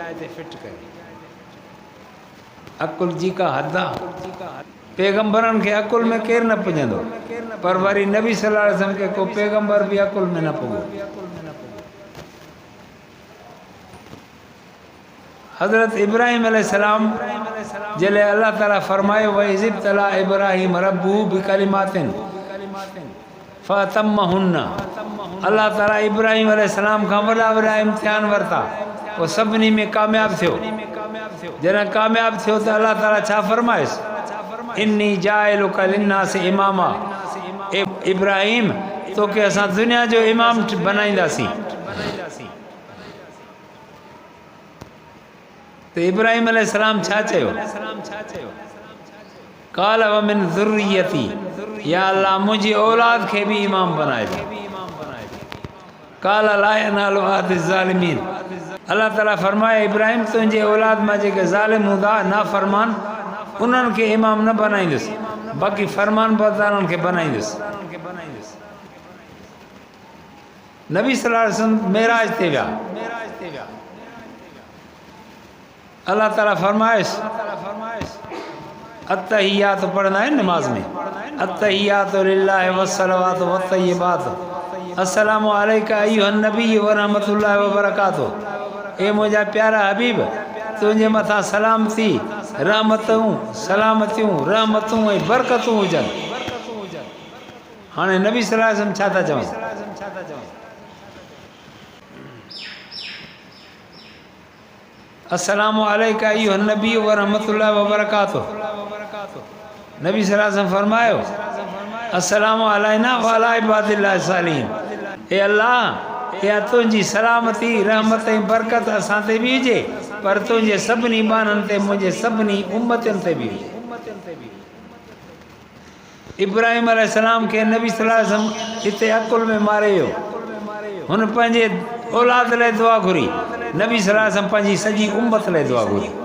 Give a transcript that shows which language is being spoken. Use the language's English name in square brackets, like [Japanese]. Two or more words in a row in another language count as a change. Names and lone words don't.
[Sindhi] अकुल जी का हद आहे पैगंबरनि खे अकुल में केरु न पुॼंदो पर वरी नबी [Arabic] صلى الله عليه وسلم [Sindhi] खे को पैगंबर बि अकुल में न पुॻो हज़रत इब्राहिम अलैहिस्सलाम जॾहिं अल्लाह ताला फरमायो [Arabic] وإذ ابتلى إبراهيم ربه بكلمات فأتمهن [Sindhi] अल्लाह ताला इब्राहिम अलैहिस्सलाम खां वॾा वॾा इम्तिहान वरिता पोइ सभिनी में कामयाबु थियो जॾहिं कामयाबु थियो त अल्लाह ताला छा फरमायुसि [Arabic] إني جاعلك للناس إماما [Sindhi] इब्राहिम तोखे असां दुनिया जो इमाम बनाईंदासीं त इब्राहिम अलैहिस्सलाम छा चयो [Arabic] قال ومن ذريتي [Sindhi] या अल्लाह मुंहिंजी औलाद खे बि इमाम बनाए दे [Arabic] قال لا ينال عهدي الظالمين [Sindhi] अल्लाह ताला फरमाए इब्राहिम तुंहिंजे औलाद मां जेके ज़ालिम हूंदा नाफ़रमान उन्हनि खे इमाम न बनाईंदुसि बाक़ी फरमान बरदारनि खे बनाईंदुसि नबी [Arabic] صلى الله عليه وسلم [Sindhi] मेराज ते विया अल्लाह ताला फरमाइश अत्तहियात पढ़ंदा आहिनि नमाज़ में [Arabic] التحيات لله والصلوات والطيبات السلام عليك أيها النبي ورحمة الله وبركاته [Sindhi] ए मुंहिंजा प्यारा हबीब तुंहिंजे मथां सलामती रहमतूं सलामतियूं रहमतूं ऐं बरकतूं हुजनि हाणे नबी [Arabic] صلى الله عليه وسلم [Sindhi] छा था चवनि [Arabic] السلام عليك أيها النبي ورحمة الله وبركاته [Sindhi] नबी [Arabic] صلى الله عليه وسلم [Sindhi] फरमायो [Arabic] السلام علينا وعلى عباد الله الصالحين [Sindhi] ए अल्लाह या तुंहिंजी सलामती रहमत ऐं बरकत असां ते बि हुजे पर तुंहिंजे सभिनी बाननि ते मुंहिंजे सभिनी उम्मतनि ते बि हुजे इब्राहिम अलैहिस्सलाम खे नबी [Arabic] صلى الله عليه وسلم [Sindhi] हिते अकुल में मारे वियो हुन पंहिंजे औलाद लाइ दुआ घुरी नबी [Arabic] صلى الله عليه وسلم [Sindhi] पंहिंजी सॼी उम्मत लाइ दुआ घुरी